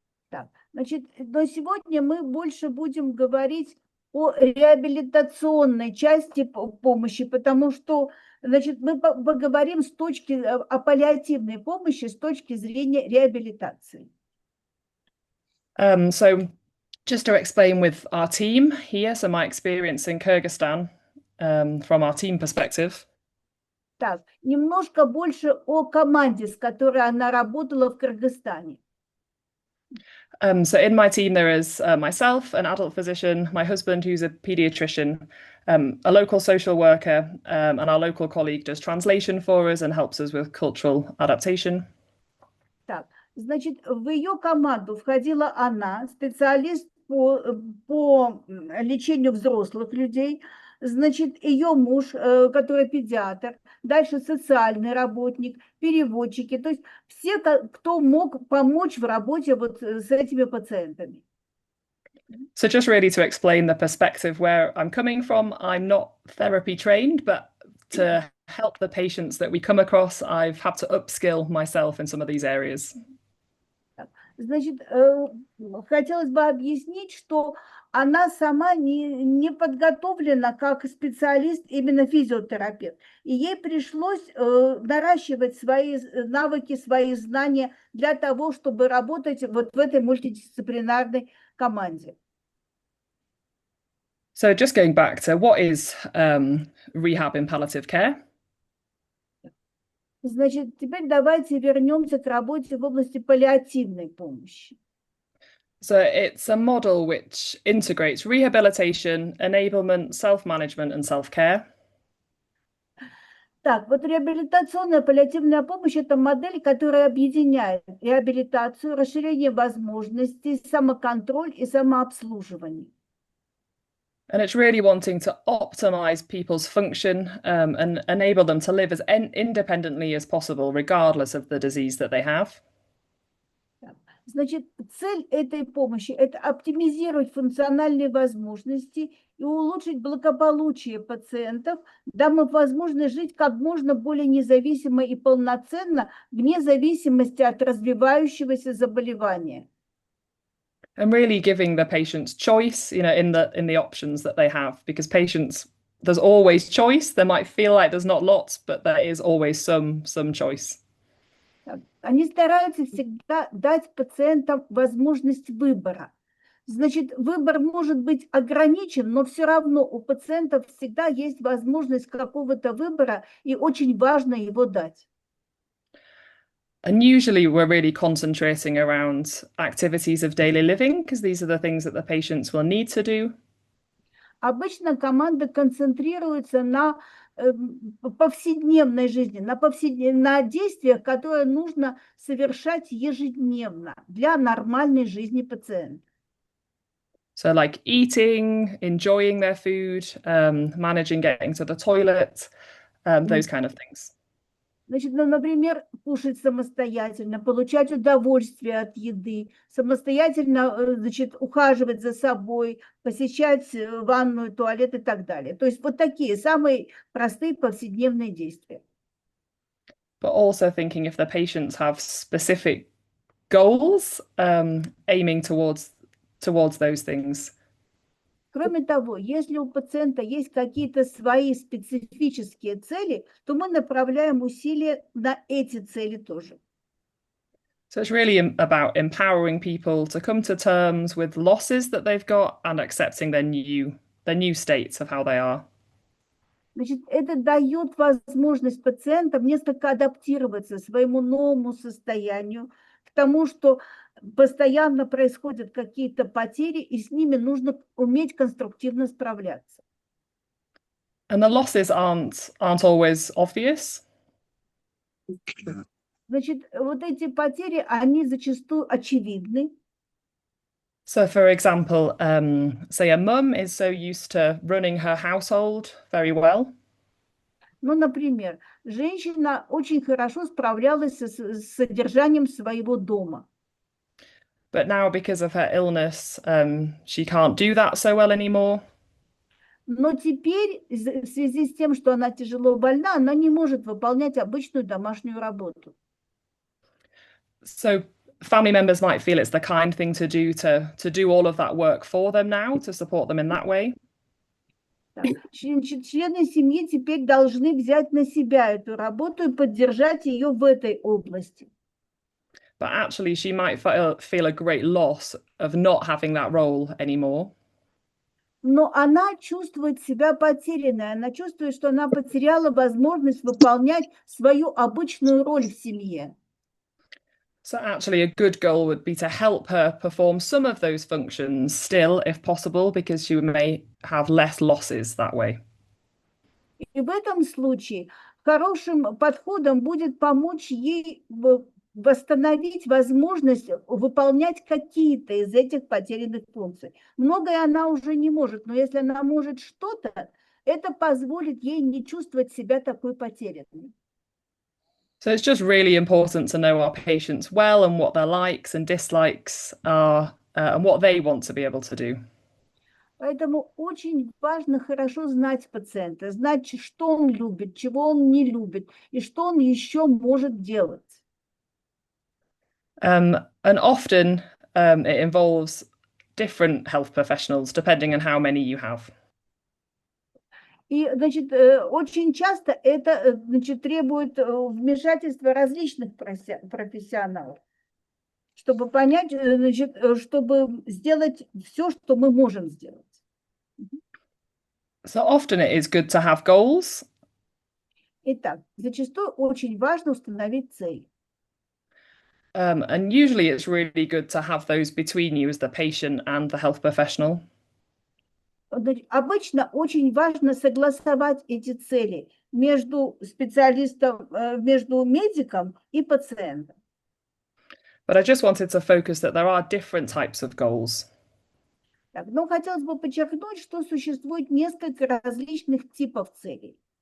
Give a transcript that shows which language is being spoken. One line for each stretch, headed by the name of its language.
Russian: Так, значит, но сегодня мы больше будем говорить о реабилитационной части помощи, потому что, значит, мы поговорим о паллиативной помощи с точки зрения реабилитации.
English: So just to explain with our team here, so my experience in Kyrgyzstan from our team perspective.
Russian: Так, немножко больше о команде, с которой она работала в Кыргызстане.
English: So in my team, there is myself, an adult physician, my husband, who's a pediatrician, a local social worker, and our local colleague does translation for us and helps us with cultural adaptation.
Russian: Так, значит, в ее команду входила она, специалист по лечению взрослых людей, значит, ее муж, который педиатр, дальше социальный работник, переводчики, то есть все, кто мог помочь в работе вот с этими пациентами.
English: So just really to explain the perspective where I'm coming from, I'm not therapy trained, but to help the patients that we come across, I've had to upskill myself in some of these areas.
Russian: Значит, хотелось бы объяснить, что она сама не подготовлена как специалист, именно физиотерапевт. И ей пришлось наращивать свои навыки, свои знания для того, чтобы работать вот в этой мультидисциплинарной команде.
English: So just going back to what is rehab in palliative care?
Russian: Значит, теперь давайте вернемся к работе в области паллиативной помощи.
English: So it's a model which integrates rehabilitation, enablement, self-management, and self-care.
Russian: Так, вот реабилитационная паллиативная помощь – это модель, которая объединяет реабилитацию, расширение возможностей, самоконтроль и самообслуживание.
English: And it's really wanting to optimize people's function and enable them to live as independently as possible, regardless of the disease that they have.
Russian: Значит, цель этой помощи – это оптимизировать функциональные возможности и улучшить благополучие пациентов, дав возможность жить как можно более независимо и полноценно, вне зависимости от развивающегося заболевания.
English: And really giving the patients choice, in the options that they have, because patients, there's always choice. They might feel like there's not lots, but there is always some choice.
Russian: Они стараются всегда дать пациентам возможность выбора. Значит, выбор может быть ограничен, но все равно у пациентов всегда есть возможность какого-то выбора, и очень важно его дать.
English: And usually we're really concentrating around activities of daily living, because these are the things that the patients will need to do.
Russian: Обычно команда концентрируется на повседневной жизни, на действиях, которые нужно совершать ежедневно для нормальной жизни пациента.
English: So like eating, enjoying their food, managing getting to the toilet, those kind of things.
Russian: Значит, например, кушать самостоятельно, получать удовольствие от еды, самостоятельно, значит, ухаживать за собой, посещать ванную, туалет и так далее. То есть вот такие самые простые повседневные действия.
English: But also thinking if the patients have specific goals, aiming towards those things.
Russian: Кроме того, если у пациента есть какие-то свои специфические цели, то мы направляем усилия на эти цели тоже.
English: So it's really about empowering people to come to terms with losses that they've got and accepting their new states of how they are.
Russian: Значит, это дает возможность пациентам несколько адаптироваться к своему новому состоянию, к тому, что постоянно происходят какие-то потери, и с ними нужно уметь конструктивно справляться.
English: And the losses aren't always obvious.
Russian: Значит, вот эти потери, они зачастую очевидны.
English: So, for example, say a mum is so used to running her household very well.
Russian: Ну, например, женщина очень хорошо справлялась с содержанием своего дома.
English: But now, because of her illness, she can't do that so well anymore.
Russian: Но теперь, в связи с тем, что она тяжело больна, она не может выполнять обычную домашнюю работу.
English: So family members might feel it's the kind thing to do all of that work for them now, to support them in that way.
Russian: Члены семьи теперь должны взять на себя эту работу и поддержать ее в этой области.
English: But actually, she might feel a great loss of not having that role anymore.
Russian: Но она чувствует себя потерянной, она чувствует, что она потеряла возможность выполнять свою обычную роль в семье.
English: So actually, a good goal would be to help her perform some of those functions still, if possible, because she may have less losses that way.
Russian: И в этом случае хорошим подходом будет помочь ей восстановить возможность выполнять какие-то из этих потерянных функций. Многое она уже не может, но если она может что-то, это позволит ей не чувствовать себя такой потерянной.
English: So it's just really important to know our patients well and what their likes and dislikes are, and what they want to be able to do.
Russian: Поэтому очень важно хорошо знать пациента, знать, что он любит, чего он не любит, и что он еще может делать.
English: And often it involves different health professionals, depending on how many you have.
Russian: И, значит, очень часто это, значит, требует вмешательства различных профессионалов, чтобы понять, значит, чтобы сделать все, что мы можем сделать.
English: So often it is good to have goals.
Russian: Итак, зачастую очень важно установить цель.
English: And usually it's really good to have those between you as the patient and the health professional.
Russian: Обычно очень важно согласовать эти цели между специалистом, между медиком и пациентом.
English: But I just wanted to focus that there are different types of goals.
Russian: Так, но хотелось бы подчеркнуть, что существует несколько различных типов целей.